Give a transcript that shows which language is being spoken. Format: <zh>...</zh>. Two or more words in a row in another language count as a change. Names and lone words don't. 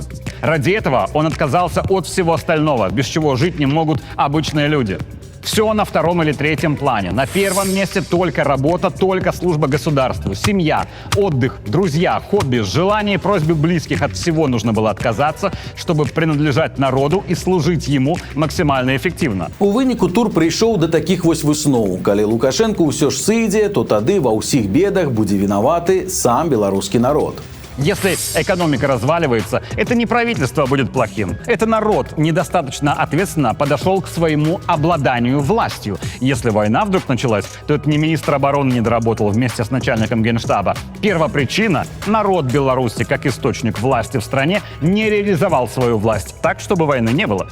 <ru>Ради этого он отказался от всего остального, без чего жить не могут обычные люди. Все на втором или третьем плане. На первом месте только работа, только служба государству. Семья, отдых, друзья, хобби, желание и просьбы близких. От всего нужно было отказаться, чтобы принадлежать народу и служить ему максимально эффективно.</ru> <be>У выніку тур прыйшоў да такіх вось высноў. Калі Лукашенко ўсё ж сыдзе, то тады ва ўсіх бедах будзе вінаваты сам беларускі народ.</be> <ru>Если экономика разваливается, это не правительство будет плохим. Это народ недостаточно ответственно подошел к своему обладанию властью. Если война вдруг началась, то это не министр обороны не доработал вместе с начальником генштаба. Первопричина – народ Беларуси, как источник власти в стране, не реализовал свою власть так, чтобы войны не было.</ru>